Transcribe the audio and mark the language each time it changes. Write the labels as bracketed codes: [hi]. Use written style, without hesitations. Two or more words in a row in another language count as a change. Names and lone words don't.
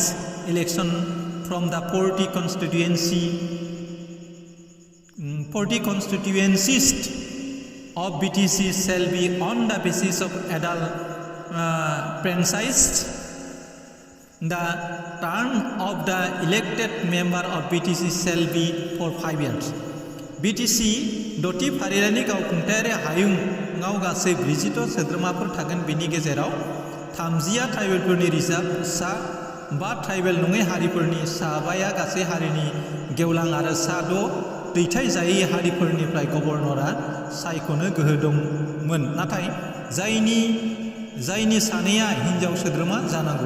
[en] Election from the 40 constituencies of BTC shall be on the basis of adult franchise. The term of the elected member of BTC shall be for 5 years. [brx] BTC दथि फारिलाइनि गावखुंथायारि हायुङाव गासै 42 सोद्रोमाफोर थागोन। बेनि गेजेराव 30आ ट्राइबेलफोरनि रिजार्भ सा, 5 ट्राइबेल नङै हारिफोरनि सा, 5आ गासै हारिनि गेवलां आरो सा 6 दैथायजायै हारिफोरनिफ्राय गभर्नरा सायख'नो गोहो दंमोन, नाथाय जायनि सानैया हिनजाव सोद्रोमा जानांगौ।